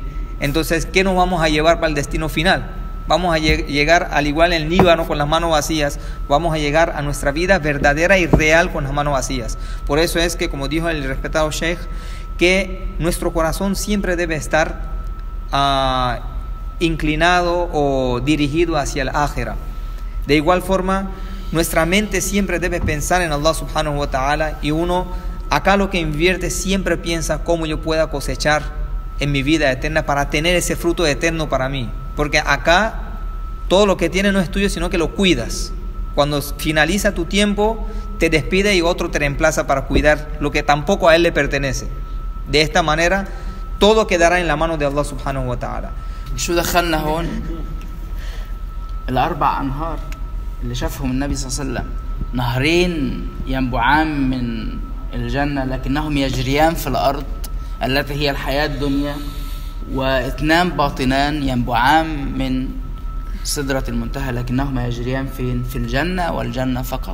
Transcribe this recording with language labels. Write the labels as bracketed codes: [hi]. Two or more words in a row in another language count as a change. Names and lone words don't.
[es] Entonces, ¿qué nos vamos a llevar para el destino final? Vamos a llegar al igual en Líbano con las manos vacías, vamos a llegar a nuestra vida verdadera y real con las manos vacías. Por eso es que, como dijo el respetado Sheikh, que nuestro corazón siempre debe estar inclinado o dirigido hacia el ákhira. De igual forma, nuestra mente siempre debe pensar en Allah [ar] سبحانه وتعالى, [es] y uno acá lo que invierte siempre piensa cómo yo pueda cosechar en mi vida eterna para tener ese fruto eterno para mí. Porque acá todo lo que tienes no es tuyo, sino que lo cuidas. Cuando finaliza tu tiempo, te despide y otro te reemplaza para cuidar lo que tampoco a él le pertenece. De esta manera, todo quedará en la mano de Allah [ar] سبحانه وتعالى. شو دخلنا هون؟ الأربع أنهار اللي شافهم النبي صلى الله عليه وسلم، نهرين ينبعان من الجنة لكنهم يجريان في الأرض التي هي الحياة الدنيا، واثنان باطنان ينبعان من سدرة المنتهى لكنهما يجريان في الجنة والجنة فقط.